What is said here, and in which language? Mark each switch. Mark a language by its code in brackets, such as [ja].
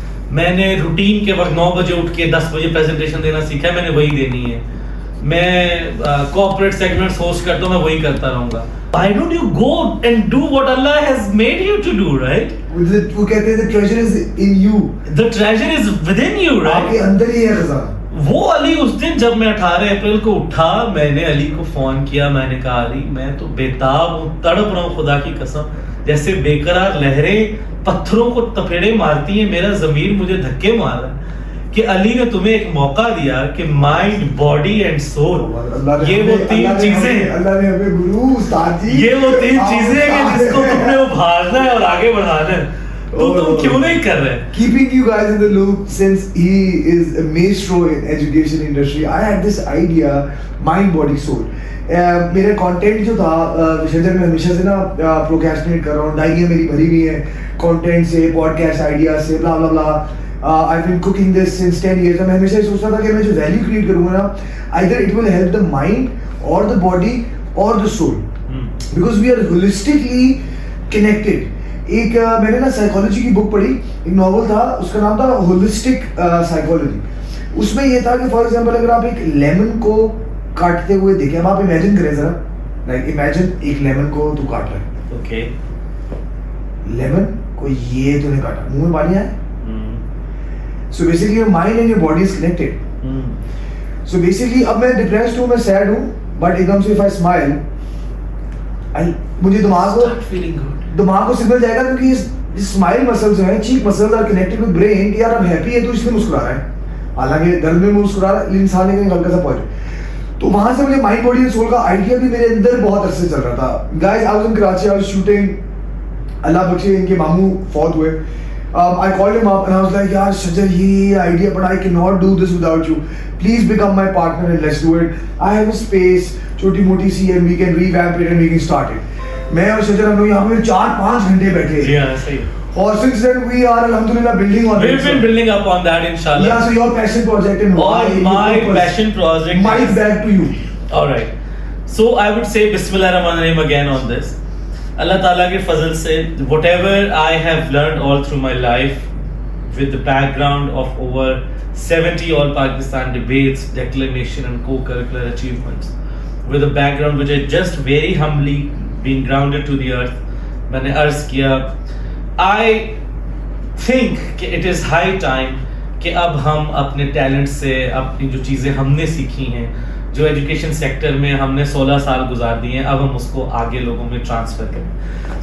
[ur] میں نے روٹین کے وقت 9 بجے اٹھ کے 10 بجے پریزنٹیشن دینا سیکھا ہے, میں نے وہی دینی ہے. میں کارپوریٹ سیگمنٹس ہوسٹ کرتا ہوں, میں وہی کرتا رہوں گا. [en] Why don't you go and do what Allah has made you to do, right? [ur] وہ کہتے ہیں [en] the treasure is in you. The treasure is within you, right? [ur] آپ کے اندر ہی ہے خزانہ. وہ علی اس دن جب میں 18 اپریل کو اٹھا, میں نے علی کو فون کیا, میں نے کہا علی میں تو بےتاب ہوں, تڑپ رہا ہوں خدا کی قسم, جیسے بے قرار لہریں پتھروں کو تپیڑے مارتی ہیں, میرا ضمیر مجھے دھکے مار رہا ہے کہ علی نے تمہیں ایک موقع دیا کہ مائنڈ, باڈی اینڈ سول, یہ وہ 3 چیزیں ہیں, اللہ نے ہمیں گرو استاد جی, یہ وہ 3 چیزیں ہیں کہ جس کو تم نے ابھارنا ہے اور آگے بڑھانا ہے, تو تم کیوں نہیں کر رہے. [en] Keeping you guys in the loop, since he is a maestro in education industry, I had this idea, mind, body, soul. [ur] میرے کانٹینٹ جو تھا شجر, میں ہمیشہ سے نا پروکیسٹینیٹ کر رہا ہوں, ڈائیاں میری بھری ہوئی ہیں کانٹینٹ سے, پوڈ کاسٹ آئیڈیاز سے, بلا بلا بلا. [en] I've been cooking this since 10 years. [ur] میں ہمیشہ یہ سوچتا تھا کہ میں جو ویلیو کریٹ کروں گا نا, [en] either it will help the mind or the body or the soul, because we are holistically connected. [ur] ایک میں نے نا سائیکالوجی کی بک پڑھی, ایک ناول تھا, اس کا نام تھا ہولسٹک سائیکالوجی. اس میں یہ تھا کہ فار ایگزامپل اگر آپ ایک لیمن کو کاٹتے ہوئے دیکھیں, اب آپ امیجن کریں ذرا, لائک امیجن ایک لیمن کو تو کاٹ رہا ہے, اوکے, لیمن کو یہ تو نہیں کاٹا, منہ میں پانی آیا. [en] So basically your mind and your body is connected. So basically [ur] اب میں depressed ہوں, میں sad ہوں, [en] but [ur] ایک دم سے [en] if I smile, [ur] مجھے دماغ کو سگنل جائے گا, کیونکہ یہ [en] smile muscles [ur] جو ہیں, [en] cheek muscles are connected with brain, [ur] کہ یار اب happy ہے تو اس لیے مسکرا رہا ہے, حالانکہ درد میں مسکرا رہا ہے, انسان نے ہلکا سا پوائنٹ. تو وہاں سے مجھے مائنڈ باڈی اینڈ سول کا آئیڈیا بھی میرے اندر بہت عرصے چل رہا تھا. [en] Guys, I was in Karachi, I was shooting, [ur] اللہ بخشے ان کے ماموں فوت ہوئے. [en] I called him up and I was like, [ur] yaar Shajar, ye idea, [en] but I cannot do this without you. Please become my partner and let's do it. I have a space, [ur] choti moti si, [en] and we can revamp it and we can start it. [ur] میں اور شجر ہم لوگ یہاں پہ 4-5 گھنٹے بیٹھے. جی ہاں, صحیح. [en] اور since then we are alhamdulillah building on it. We've been building up on that, inshallah. Yeah, so your passion project and why my passion project. Mic back to you. All right. So I would say Bismillahirrahmanirrahim again on this. [ur] اللہ تعالیٰ کے فضل سے [en] whatever I have learned all through my life with the background of over 70 All-Pakistan debates, declamation and co-curricular achievements. With a background which I just very humbly been grounded to the earth, [ur] میں نے عرض کیا [en] I think [ur] کہ [en] it is high time [ur] کہ اب ہم اپنے talent سے اپنی جو چیزیں ہم نے سیکھی ہیں, جو ایجوکیشن سیکٹر میں ہم نے 16 سال گزار دیے ہیں, اب ہم اس کو آگے لوگوں میں ٹرانسفر کریں.